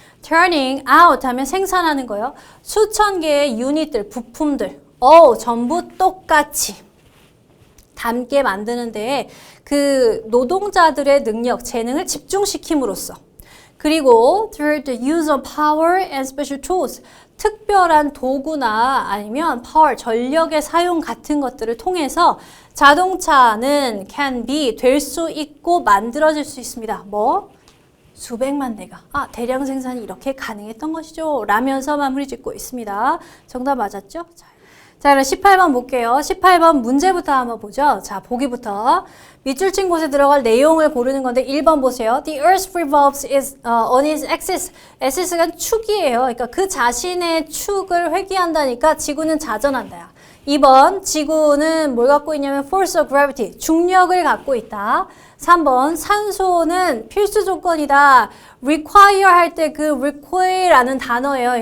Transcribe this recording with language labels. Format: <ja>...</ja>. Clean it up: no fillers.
<en>turning out</en> <ko>하면 생산하는 거예요. 수천 개의 유닛들, 부품들, 전부 똑같이 담게 만드는 데에 그 노동자들의 능력, 재능을 집중시킴으로써 그리고</ko> <en>through the use of power and special tools</en> <ko>특별한 도구나 아니면 power, 전력의 사용 같은 것들을 통해서 자동차는</ko> <en>can be,</en> <ko>될 수 있고 만들어질 수 있습니다. 뭐? 수백만 대가. 대량 생산이 이렇게 가능했던 것이죠. 라면서 마무리 짓고 있습니다. 정답 맞았죠? 자, 그럼 18번 볼게요. 18번 문제부터 한번 보죠. 자, 보기부터. 밑줄 친 곳에 들어갈 내용을 고르는 건데 1번 보세요.</ko> <en>The earth revolves on its axis.</en> <ko>axis가 축이에요. 그러니까 그 자신의 축을 회귀한다니까 지구는 자전한다. 2번, 지구는 뭘 갖고 있냐면</ko> <en>force of gravity,</en> <ko>중력을 갖고 있다. 3번, 산소는 필수 조건이다. require 할 때 그 require라는 단어예요.</ko>